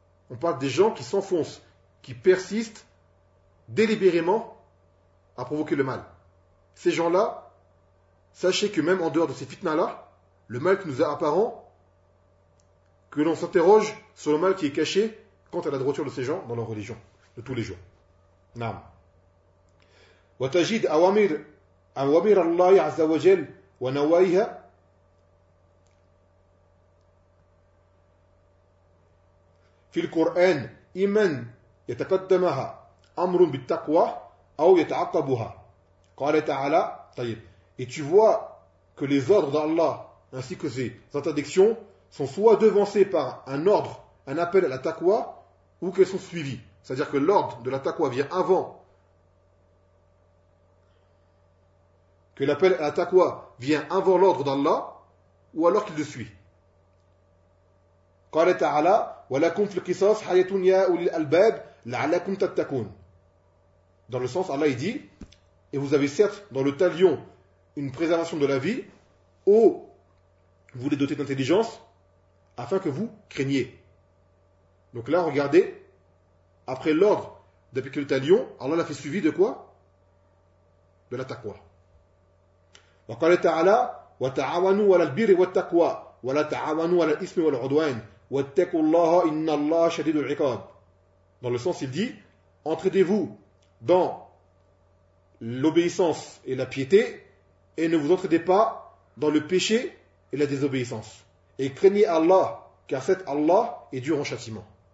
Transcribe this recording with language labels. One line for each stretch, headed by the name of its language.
French: On parle des gens qui s'enfoncent, qui persistent délibérément à provoquer le mal. Ces gens-là, sachez que même en dehors de ces fitnas-là, le mal qui nous est apparent, que l'on s'interroge sur le mal qui est caché quant à la droiture de ces gens dans leur religion, de tous les jours.
Arabic: Naam. وَتَجِدْ أَوَامِرَ اللَّهِ عَزَّ وَجَلْ وَنَوَائِهَا فِي الْقُرْآنِ إِمَنْ يتقدمها أمر بالتقوى أو يتعقبها. قال تعالى: طيب.
French: Et tu vois que les ordres d'Allah ainsi que ses interdictions sont soit devancées par un ordre, un appel à la taqwa, ou qu'elles sont suivies. C'est-à-dire que l'ordre de la taqwa vient avant que l'appel à la taqwa vient avant l'ordre d'Allah, ou alors qu'il le suit.
Arabic: قال تعالى: ولكم في القصاص حياة يا أولي الألباب لعلكم تتقون.
French: Dans le sens, Allah il dit: et vous avez certes dans le talion une préservation de la vie, ô vous les dotez d'intelligence, afin que vous craigniez. Donc là, regardez, après l'ordre d'appliquer le talion, Allah l'a fait suivi de quoi? De la taqwa.
Arabic: وقال تعالى: وتعاونوا على البر والتقوى ولا تعاونوا على الإثم والعدوان.
French: Dans le sens, il dit: entraidez-vous dans l'obéissance et la piété, et ne vous entraidez pas dans le péché et la désobéissance. Et craignez Allah, car cet Allah est dur en châtiment.